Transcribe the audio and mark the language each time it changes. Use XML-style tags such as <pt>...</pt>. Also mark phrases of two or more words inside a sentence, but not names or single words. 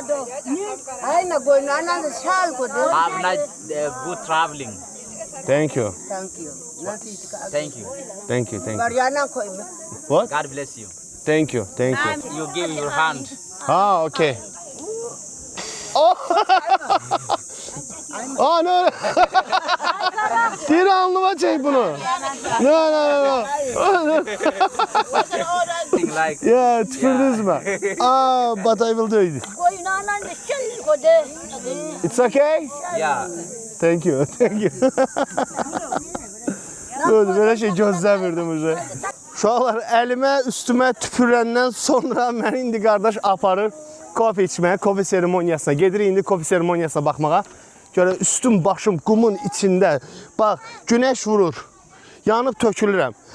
<en>Have nice, good traveling. Thank you. Thank you. Thank you. What? God bless you. Thank you. You give your hand.</en> <az>Okay. Aa ne? Deyir alnıma çək bunu.</az> <en>No. Like Yeah,</en> <az>tüpürdünüz mü?</az> <en>But I will do it. It's okay? yeah. Thank you.</en> <az>Böyle şey gözləmirdim uje. Uşaqlar əlimə, üstümə tüpürəndən sonra məni indi qardaş aparır kofe içməyə, kofe seremoniyasına. Gedirik indi kofe seremoniyasına baxmağa. Görə üstüm, başım qumun içində. Bax, günəş vurur. Yanıb tökülürəm.</az>